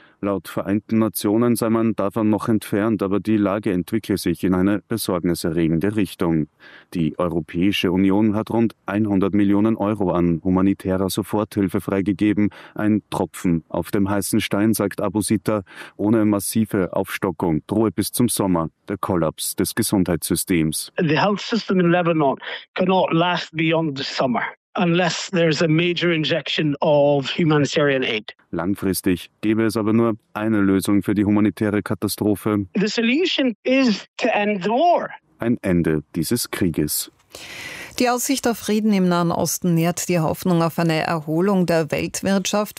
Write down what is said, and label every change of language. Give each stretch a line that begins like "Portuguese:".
German: Laut Vereinten Nationen sei man davon noch entfernt, aber die Lage entwickle sich in eine besorgniserregende Richtung. Die Europäische Union hat rund 100 Millionen Euro an humanitärer Soforthilfe freigegeben. Ein Tropfen auf dem heißen Stein, sagt Abu Sitta. Ohne massive Aufstockung drohe bis zum Sommer der Kollaps des Gesundheitssystems.
English: The health system in Lebanon cannot last beyond the summer. Unless there's a major injection of humanitarian aid.
German: Langfristig gäbe es aber nur eine Lösung für die humanitäre Katastrophe.
English: The solution is to end the war.
German: Ein Ende dieses Krieges. Die Aussicht auf Frieden im Nahen Osten nährt die Hoffnung auf eine Erholung der Weltwirtschaft.